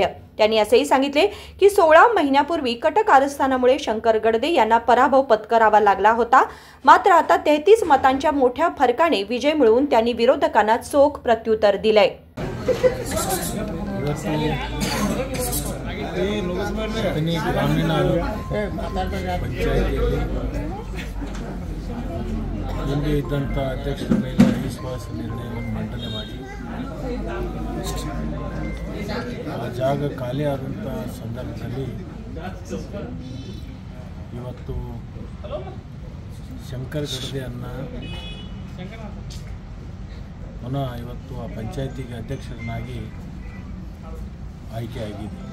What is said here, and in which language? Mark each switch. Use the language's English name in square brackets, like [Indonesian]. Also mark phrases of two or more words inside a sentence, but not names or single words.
[Marathi] त्यांनी असेही सांगितले की 16 महिन्यापूर्वी कट कारस्थानामुळे शंकर गडदे यांना पराभव पत्करावा लागला होता, मात्र आता 33 मतांच्या मोठ्या फरकाने विजय मिळवून त्यांनी विरोधकांना चोख प्रत्युत्तर दिलंय। [Kannada] अथणी ग्रामीण पंचायತಿಯಲ್ಲಿ ಹಿಂದೆ ಇದ್ದಂಥ ಅಧ್ಯಕ್ಷರ ಮೇಲೆ ಅವಿಶ್ವಾಸ ನಿರ್ಣಯವನ್ನು ಮಂಡನೆ ಮಾಡಿ ಆ ಜಾಗ ಖಾಲಿ ಆದಂಥ ಸಂದರ್ಭದಲ್ಲಿ ಇವತ್ತು ಶಂಕರ್ ಗಡದೆಯನ್ನು ಪುನಃ ಇವತ್ತು ಆ ಪಂಚಾಯತಿಗೆ ಅಧ್ಯಕ್ಷರನ್ನಾಗಿ ಆಯ್ಕೆಯಾಗಿದೆ।